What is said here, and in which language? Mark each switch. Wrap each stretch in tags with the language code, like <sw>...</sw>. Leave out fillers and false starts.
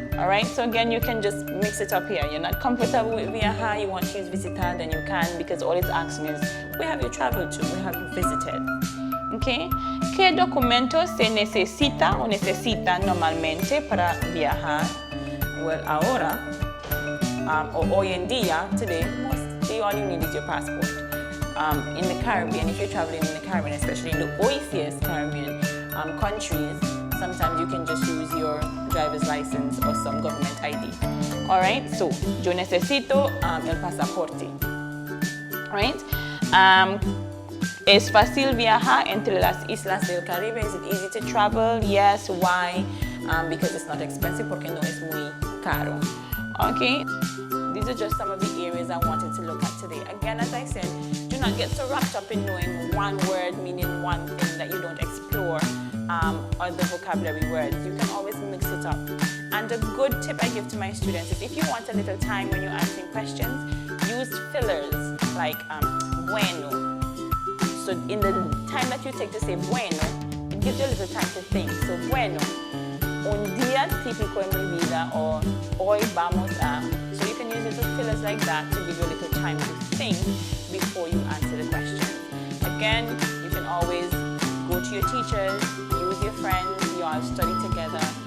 <en>All right, so again, you can just mix it up here. You're not comfortable with viajar, you want to use visitar, then you can, because all it's asking is, where have you traveled to? Where have you visited? Okay.</en> <es>¿Qué documento se necesita o necesitan normalmente para viajar?</es> <en>Well, ahora, or hoy en día, today, mostly all you need is your passport. In the Caribbean, if you're traveling in the Caribbean, especially in the OECS Caribbean countries, sometimes you can just use your driver's license or some government ID. All right, so yo necesito el pasaporte. All right.</en> <es>¿Es fácil viajar entre las islas del Caribe?</es> <en>Is it easy to travel? Yes. Why? Because it's not expensive, porque no es muy caro. Okay. These are just some of the areas I wanted to look at today. Again, as I said, do not get so wrapped up in knowing one word meaning one thing that you don't explore other vocabulary words. You can always mix it up. And a good tip I give to my students is if you want a little time when you're answering questions, use fillers like bueno. So in the time that you take to say bueno, it gives you a little time to think.</en> <es>So bueno, un día típico en mi vida, or hoy vamos a.</es> <en>So you can use little fillers like that to give you a little time to think before you answer the question. Again, you can always go to your teachers, use your friends, you all study together.</en>